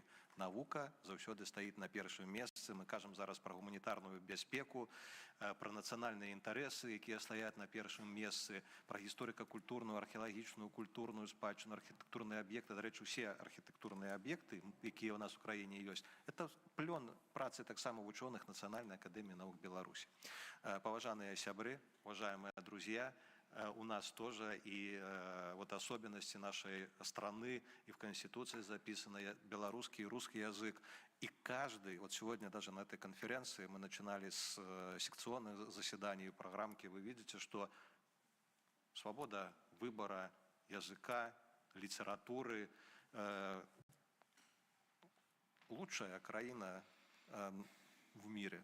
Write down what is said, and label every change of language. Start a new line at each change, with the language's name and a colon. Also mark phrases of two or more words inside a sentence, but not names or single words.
Belarusian: Навука заўсёды стаіць на першым месцы. Мы кажам зараз пра гуманітарную бяспеку, пра нацыянальныя інтарэсы, якія стаяць на першым месцы, пра гісторыка-культурную, археалагічную, культурную спадчыну, архітэктурныя аб'екты. Дарэчы, усе архітэктурныя аб'екты, якія ў нас у краіне ёсць, это плён працы таксама вучоных Нацыянальнай акадэміі навук Беларусі. Паважаныя сябры,
Russian: уважаемые друзья, у нас тоже и вот особенности нашей страны, и в Конституции записаны белорусский и русский язык. И каждый, вот сегодня даже на этой конференции мы начинали с секционных заседаний и программки, вы видите, что свобода выбора языка, литературы, лучшая краина в мире.